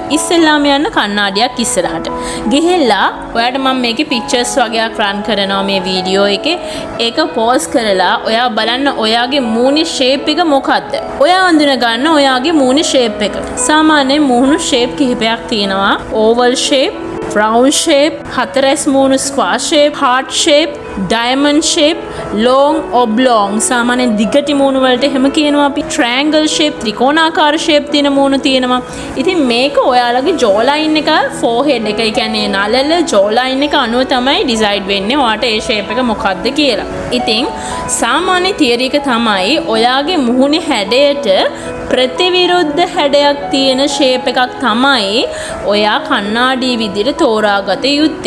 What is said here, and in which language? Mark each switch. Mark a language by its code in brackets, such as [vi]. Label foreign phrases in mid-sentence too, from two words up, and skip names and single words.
[si] ඉස්සෙල්ලාම යන්න කණ්ණාඩියක් ඉස්සරහට ගිහිල්ලා ඔයාට මම මේකේ pictures වගේක් run කරනවා මේ වීඩියෝ එකේ. ඒක pause කරලා ඔයා බලන්න ඔයාගේ මූණේ shape එක මොකද්ද. ඔයා අඳුන ගන්න ඔයාගේ මූණේ shape එක. සාමාන්‍යයෙන් මූණු shape කිහිපයක් තියෙනවා. [en] oval shape, round shape, [si] හතරැස් මූණු [en] square shape, heart shape, diamond shape, long oblong [si] සාමාන්‍යයෙන් දිගටි මූණු වලට එහෙම කියනවා අපි. [en] triangle shape, [si] ත්‍රිකෝණාකාර shape තියෙන මූණු තියෙනවා. ඉතින් මේක ඔයාලගේ [en] jaw line [si] එක, forehead එක, ඒ කියන්නේ නළල [en] jaw line [si] එක අනුව තමයි decide වෙන්නේ ඔයාට ඒ shape එක මොකක්ද කියලා. ඉතින් සාමාන්‍ය theory එක තමයි ඔයාගේ මුහුණේ හැඩයට ප්‍රතිවිරුද්ධ හැඩයක් තියෙන shape එකක් තමයි ඔයා කණ්ණාඩි විදිහට තෝරාගත යුත්තේ.